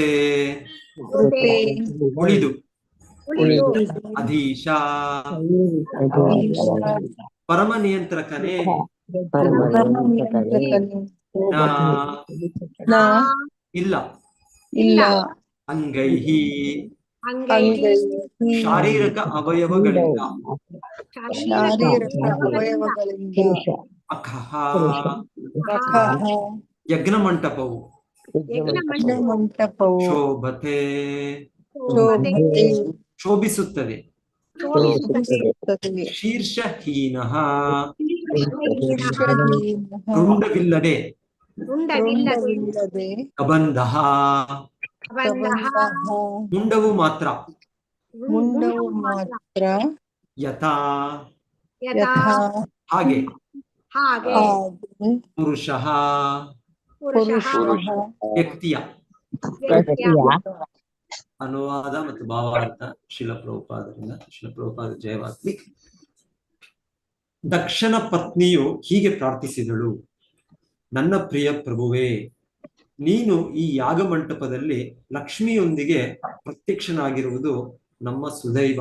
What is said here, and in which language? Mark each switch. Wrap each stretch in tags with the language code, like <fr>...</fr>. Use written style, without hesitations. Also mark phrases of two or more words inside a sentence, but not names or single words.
<kn>ಕೃಪೆ ಉಳಿದು ಉಳಿದು ಅಧೀಶ ಪರಮ ನಿಯಂತ್ರಕನೇ ನಾ</kn> <sa>ನಾ</sa> <kn>ಇಲ್ಲ ಇಲ್ಲ</kn> <sa>ಅಂಗೈಹಿ ಅಂಗೈಹಿ</sa> <kn>ಶಾರೀರಿಕ ಅವಯವಗಳಿಂದ ಶಾರೀರಿಕ ಅವಯವಗಳಿಂದ</kn> <sa>ಅಖಃ ಅಖಃ</sa> <kn>ಯಜ್ಞ ಮಂಟಪವು ಯಜ್ಞ ಮಂಟಪವು</kn> <sa>ಶೋಭತೆ ಶೋಭತೆ</sa> <kn>ಶೋಭಿಸುತ್ತದೆ ಶೋಭಿಸುತ್ತದೆ</kn> <sa>ಶೀರ್ಷಹೀನಃ ಶೀರ್ಷಹೀನಃ</sa> <kn>ರುಂಡವಿಲ್ಲದೆ ರುಂಡವಿಲ್ಲದೆ</kn> <sa>ಕಬಂಧಃ ಬಂದಹ</sa> <kn>ಮುಂಡವು ಮಾತ್ರ ಮುಂಡವು ಮಾತ್ರ</kn> <sa>ಯಥಾ ಯಥಾ</sa> <kn>ಹಾಗೆ ಹಾಗೆ ಹಾಗೆ</kn> <sa>ಪುರುಷಃ ಪುರುಷಃ</sa> <kn>ವ್ಯಕ್ತಿಯ ವ್ಯಕ್ತಿಯ ಅನುವಾದ ಮತ್ತು ಭಾವಾರ್ಥ ಶಿಲಪ್ರಭುಪಾದ ಜಯವಾಗ್ಲಿ. ದಕ್ಷನ ಪತ್ನಿಯು ಹೀಗೆ ಪ್ರಾರ್ಥಿಸಿದಳು, ನನ್ನ ಪ್ರಿಯ ಪ್ರಭುವೇ, ನೀನು ಈ ಯಾಗ ಮಂಟಪದಲ್ಲಿ ಲಕ್ಷ್ಮಿಯೊಂದಿಗೆ ಪ್ರತ್ಯಕ್ಷನಾಗಿರುವುದು ನಮ್ಮ ಸುದೈವ.</kn>